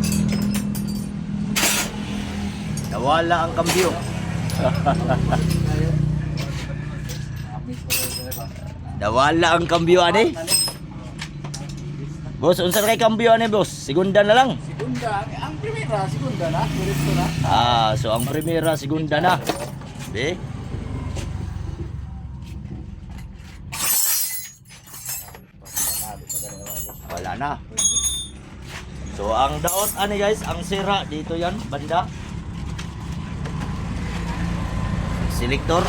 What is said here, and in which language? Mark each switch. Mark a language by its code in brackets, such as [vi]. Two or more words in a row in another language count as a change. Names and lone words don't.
[tl] Nawala ang kambyo. [ceb] Nawala ang kambyo ani. Boss, unsa kay kambyo ani boss? [tl] Segunda na lang. [ceb] Segunda, ang primera, segunda na, diretso na. So ang primera, segunda na. Be? [tl] Wala na. [ceb] So ang daot ani guys, [tl] ang sira dito yan, [ceb] banda. Selector.